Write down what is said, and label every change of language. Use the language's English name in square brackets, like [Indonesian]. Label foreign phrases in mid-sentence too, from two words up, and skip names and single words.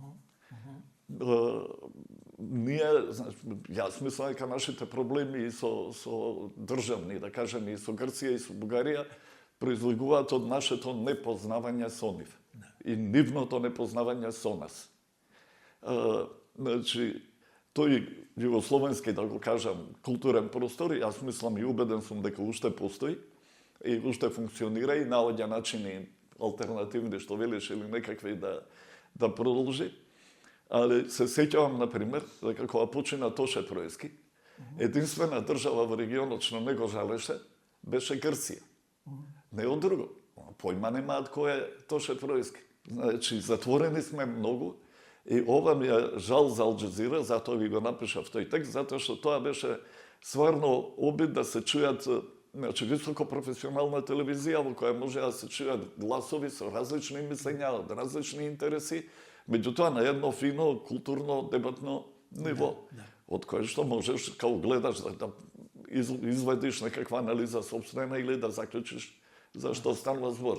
[Macedonian] Ние, јас мислам дека нашите проблеми и со државни, да кажеме, и со Грција и со Бугарија, произлегуваат од нашето непознавање со нив и нивното непознавање со нас. Значи, тој југословенски, да го кажам, културен простор, јас мислам и убеден сум дека уште постои и уште функционира и наоѓа начини алтернативни, што велиш, или некакви да продолжи. [Croatian] Ali se sjećam, na primjer, da kako počina Toše Trojski, [Macedonian] единствена држава во регионот што не го жалеше, беше Грција. Не од друго. Појма немаат кој е Тоше Тројски. Значи, затворени сме многу и ова ми е жал за Ал Джазира, затоа ви го напишав тој текст, затоа што тоа беше стварно обид да се чујат, значи, високо професионална телевизија во која може да се чујат гласови со различни мислења, од различни интереси, меѓутоа на едно фино, културно, дебатно ниво, од кое што можеш, као гледаш, да изведиш некаква анализа собствена или да заклучиш за што станува збор.